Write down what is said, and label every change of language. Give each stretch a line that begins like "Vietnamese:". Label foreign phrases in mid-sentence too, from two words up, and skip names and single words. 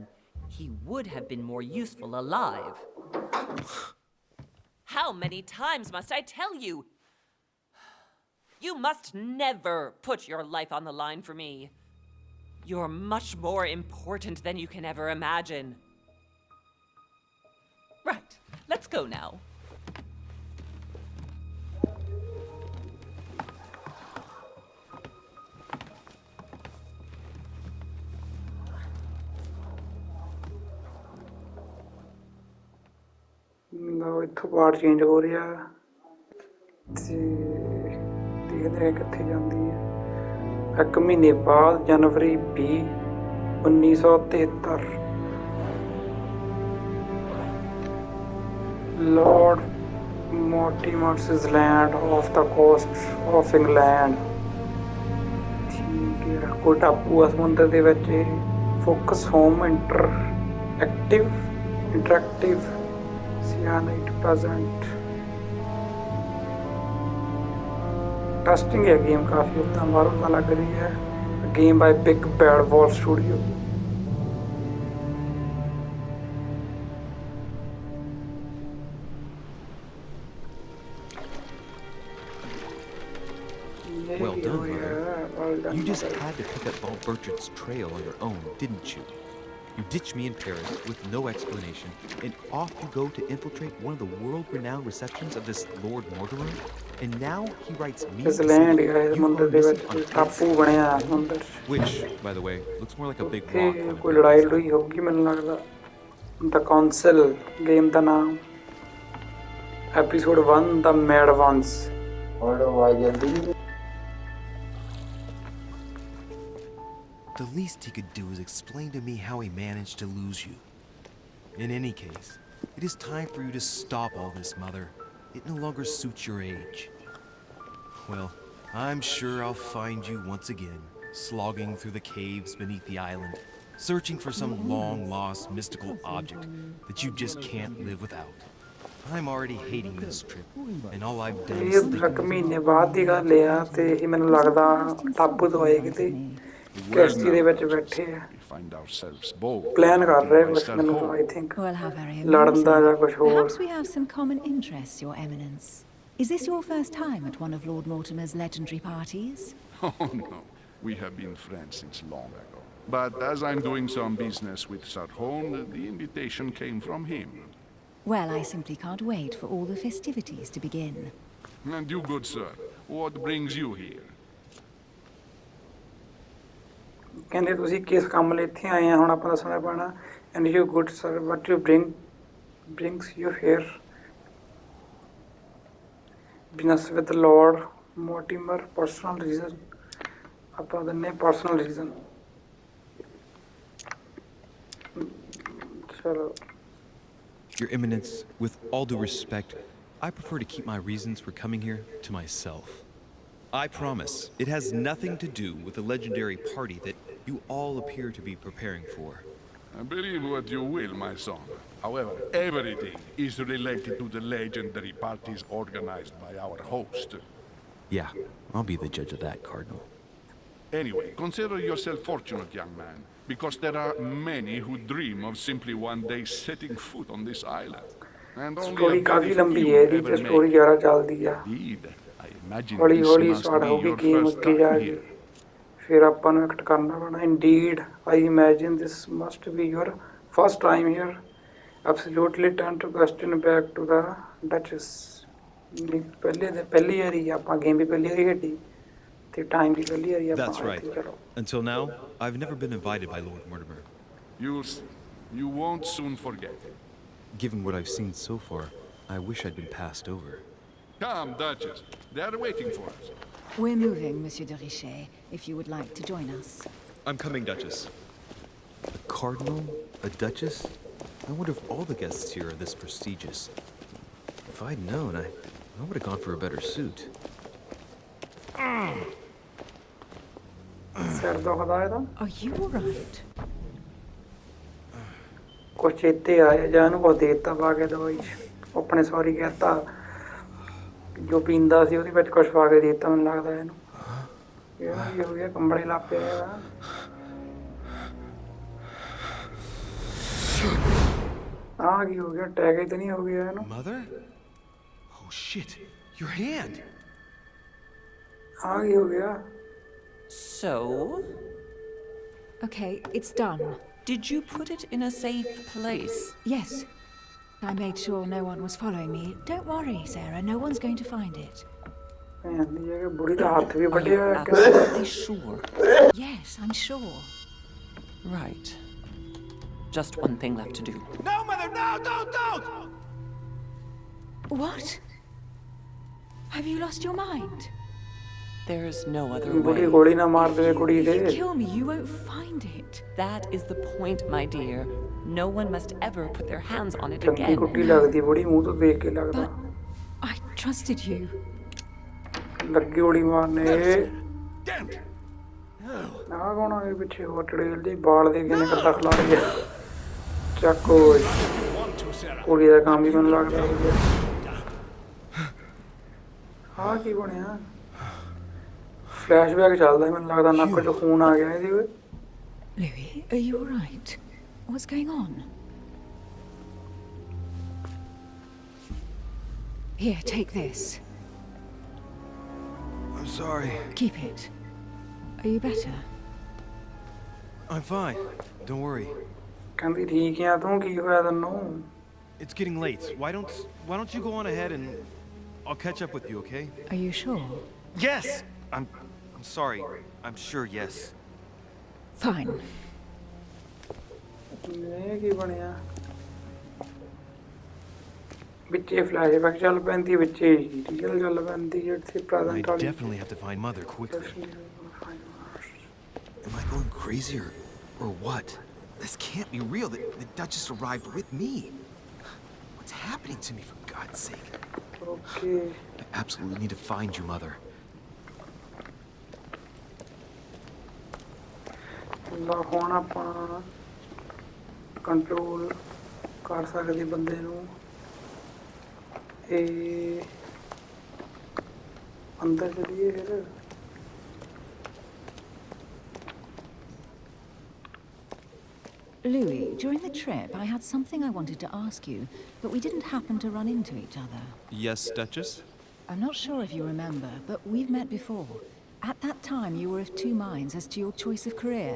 English: He would have been more useful alive. How many times must I tell you? You must never put your life on the line for me. You're much more important than you can ever imagine. Let's go now.
Punjabi: ਲਓ ਇੱਥੋਂ ਪਾਰਟ ਚੇਂਜ ਹੋ ਰਿਹਾ ਤੇ ਦੇਖਦੇ ਹਾਂ ਕਿੱਥੇ ਜਾਂਦੀ ਹੈ।
English: 1
Punjabi: ਮਹੀਨੇ ਬਾਅਦ ਜਨਵਰੀ
English: 20 1973 Lord Mortimer's land off the coast of England।
Punjabi: ਠੀਕ ਹੈ, ਕੋਈ ਟਾਪੂ ਆ ਸਮੁੰਦਰ ਦੇ ਵਿੱਚ।
English: Focus Home Interactive Cyanide present.
Punjabi: ਟੈਸਟਿੰਗ ਹੈ ਗੇਮ ਕਾਫੀ ਉੱਦਾਂ ਬਾਹਰੋਂ ਤਾਂ ਲੱਗ ਰਹੀ ਹੈ।
English: Game by Big Bad Wolf Studio. Well done, Mother. You just had to pick up Bob Burchard's trail on your own, didn't you? You ditched me in Paris with no explanation, and off you go to infiltrate one of the world-renowned receptions of this Lord Mortimer? And now he writes me to say that you are missing on his which, by the way, looks more like a big rock than a
Punjabi: ਕੋਈ
English: big
Punjabi: ਲੜਾਈ
English: design.
Punjabi: ਲੜੂਈ ਹੋਊਗੀ ਮੈਨੂੰ ਲੱਗਦਾ। ਦ ਕਾਉਂਸਲ ਗੇਮ ਦਾ ਨਾਮ।
English: Episode 1 The Mad Ones. The least he could do is explain to me how he managed to lose you. In any case, it is time for you to stop all this, Mother. It no longer suits your age. Well, I'm sure I'll find you once again, slogging through the caves beneath the island, searching for some long-lost mystical object that you just can't live without. I'm already hating this trip, and all I've done is think
Punjabi: ਇੱਕ ਮਹੀਨੇ ਬਾਅਦ ਦੀ ਗੱਲ ਆ ਤੇ ਇਹ ਮੈਨੂੰ ਲੱਗਦਾ ਟਾਪੂ ਤੋਂ ਆਏ ਕਿਤੇ ਕਿਸ਼ਤੀ ਦੇ ਵਿੱਚ ਬੈਠੇ ਆ। ਪਲਾਨ ਕਰ ਰਹੇ ਕੁਛ ਮੈਨੂੰ ਤਾਂ
English: I think
Punjabi: ਲੜਨ ਦਾ ਜਾਂ ਕੁਛ ਹੋਰ।
English: Perhaps we have some common interests, Your Eminence. Is this your first time at one of Lord Mortimer's legendary parties? Oh, no. We have been friends since long ago. But as I'm doing some business with Sir Hone, the invitation came from him. Well, I simply can't wait for all the festivities to begin. And you, good sir, what brings you here?
Punjabi: ਕਹਿੰਦੇ ਤੁਸੀਂ ਕਿਸ ਕੰਮ ਲਈ ਇੱਥੇ ਆਏ ਆ ਹੁਣ ਆਪਾਂ ਦੱਸਣਾ ਪੈਣਾ।
English: And you good sir what you brings you here? business with Lord Mortimer, personal reason।
Punjabi: ਆਪਾਂ ਦਿੰਨੇ
English: personal reason।
Punjabi: ਚਲੋ।
English: Your Eminence, with all due respect, I prefer to keep my reasons for coming here to myself. I promise it has nothing to do with the legendary party that you all appear to be preparing for. Believe what you will, my son. However, everything is related to the legendary parties organized by our host. Yeah, I'll be the judge of that, Cardinal. Anyway, consider yourself fortunate, young man, because there are many who dream of simply one day setting foot on this island. And only
Punjabi: ਸਟੋਰੀ
English: a
Punjabi: ਕਾਫੀ
English: very
Punjabi: ਲੰਬੀ
English: few
Punjabi: ਹੈ ਇਹਦੀ
English: ever
Punjabi: ਤੇ
English: make
Punjabi: ਸਟੋਰੀ
English: it.
Punjabi: ਜ਼ਿਆਦਾ ਚੱਲਦੀ ਆ।
English: Indeed, I imagine
Punjabi: ਹੌਲੀ
English: this
Punjabi: ਹੌਲੀ
English: must
Punjabi: ਸਟਾਰਟ
English: be
Punjabi: ਹੋ ਗਈ
English: your
Punjabi: ਗੇਮ
English: first
Punjabi: ਅੱਗੇ ਜਾ
English: time
Punjabi: ਕੇ।
English: here.
Punjabi: ਫਿਰ ਆਪਾਂ ਨੂੰ ਐਕਟ ਕਰਨਾ ਪੈਣਾ।
English: Indeed I imagine this must be your first time here. Absolutely turn to question back to the Duchess.
Punjabi: ਪਹਿਲੀ ਵਾਰੀ ਆਪਾਂ ਗੇਮ ਵੀ ਪਹਿਲੀ ਵਾਰੀ ਖੇਡੀ ਤੇ ਟਾਈਮ ਵੀ ਪਹਿਲੀ ਵਾਰੀ ਆਪਾਂ
English: That's right.
Punjabi: ਚਲੋ।
English: Until now, I've never been invited by Lord Mortimer. You'll see. You won't soon forget it. Given what I've seen so far, I wish I'd been passed over. Come, Duchess. They are waiting for us. We're moving, Monsieur de Richet, if you would like to join us. I'm coming, Duchess. A cardinal? A duchess? I wonder if all the guests here are this prestigious. If I'd known, I would have gone for a better suit.
Punjabi: ਸਿਰ ਦੁਖਦਾ ਇਹਦਾ।
English: Are you all right?
Punjabi: ਕੁਛ ਚੇਤੇ ਆਇਆ ਜਾਂ ਇਹਨੂੰ ਕੁਛ ਦੇ ਦਿੱਤਾ ਪਾ ਕੇ ਦਵਾਈ 'ਚ। ਆਪਣੇ ਸੌਰੀ ਕਹਿਤਾ ਜੋ ਪੀਂਦਾ ਸੀ ਉਹਦੇ ਵਿੱਚ ਕੁਛ ਪਾ ਕੇ ਦੇ ਦਿੱਤਾ ਮੈਨੂੰ ਲੱਗਦਾ ਇਹਨੂੰ। ਇਹਦਾ ਕੀ ਹੋ ਗਿਆ ਕੰਬਲੇ ਲੱਗ ਪਿਆ ਇਹਦਾ। ਆਹ ਕੀ ਹੋ ਗਿਆ ਟੈਗ ਤਾਂ ਨਹੀਂ ਹੋ ਗਿਆ ਇਹਨੂੰ।
English: Mother? Oh shit! Your hand!
Punjabi: ਆਹ ਕੀ ਹੋ ਗਿਆ।
English: So, Okay, it's done. did you put it in a safe place? Yes. I made sure no one was following me. Don't worry, Sarah. No one's going to find it.
Punjabi: ਕਹਿੰਦੀ ਹੈ ਕਿ ਬੁੜੀ ਦਾ ਹੱਥ ਵੀ
English: Are you
Punjabi: ਵੱਢਿਆ ਹੋਇਆ ਕਿਸੇ
English: absolutely sure? Yes, I'm sure. Right. Just one thing left to do. No, Mother, no, don't! What? Have you lost your mind? There's no other
Punjabi: ਬੁੜੀ
English: way.
Punjabi: ਗੋਲੀ ਨਾ ਮਾਰ ਦੇਵੇ ਕੁੜੀ
English: If
Punjabi: ਦੇ
English: you kill me, you won't find it. That is the point, my dear. No one must ever put their hands on it
Punjabi: ਚੰਗੀ
English: again.
Punjabi: ਕੁੱਟੀ ਲੱਗਦੀ ਬੁੜੀ ਮੂੰਹ ਤੋਂ ਦੇਖ ਕੇ ਲੱਗਦਾ
English: But I trusted you.
Punjabi: ਲੱਗੀ ਗੋਲੀ ਮਾਰਨੇ
English: Damn it!
Punjabi: ਆਹ ਕੌਣ ਆ ਗਏ ਪਿੱਛੇ ਹੋਰ ਟੜੇਲ ਦੇ ਬਾਲ ਦੇ ਕਿਨੇ ਕੱਟਾ ਖਲਾ ਲਿਆ ਚੱਕੋ ਕੁੜੀ ਦਾ ਕੰਮ ਵੀ ਮੈਨੂੰ ਲੱਗਦਾ ਹੋ ਗਿਆ ਆਹ ਕੀ ਬਣਿਆ ਫਲੈਸ਼ਬੈਕ ਚੱਲਦਾ ਮੈਨੂੰ ਲੱਗਦਾ ਨੱਕ ਚੋਂ ਖੂਨ ਆ ਗਿਆ ਇਹਦੇ ਵਿੱਚ
English: Louis, are you all right? What's going on? Here, take this. I'm sorry. Keep it. Are you better? I'm fine. Don't worry.
Punjabi: ਕਹਿੰਦੀ ਠੀਕ ਆ ਤੂੰ ਕੀ ਹੋਇਆ ਤੈਨੂੰ
English: It's getting late. Why don't you go on ahead and I'll catch up with you, okay? Are you sure? Yes! I'm sorry. I'm sure, yes. Fine.
Punjabi: ਇਹ ਕੀ ਬਣਿਆ ਵਿੱਚੇ ਫਲੈਸ਼ਬੈਕ ਚੱਲ ਪੈਂਦੀ ਵਿੱਚੇ ਰੀਅਲ ਚੱਲ ਪੈਂਦੀ ਜਿਹੜੀ
English: I
Punjabi: ਪ੍ਰੈਜ਼ੈਂਟ ਵਾਲੀ
English: definitely have to find Mother quickly. Am I going crazy or what? This can't be real. The Duchess arrived with me. What's happening to me, for God's sake?
Punjabi: ਓਕੇ
English: I absolutely need to find you, Mother.
Punjabi: ਲਾ ਹੁਣ ਆਪਾਂ ਕੰਟਰੋਲ ਕਰ ਸਕਦੇ ਬੰਦੇ ਨੂੰ ਇਹ ਅੰਦਰ ਚਲੀਏ ਫਿਰ
English: Louis, during the trip, I had something I wanted to ask you, but we didn't happen to run into each other. Yes, Duchess? I'm not sure if you remember, but we've met before. At that time, you were of two minds as to your choice of career.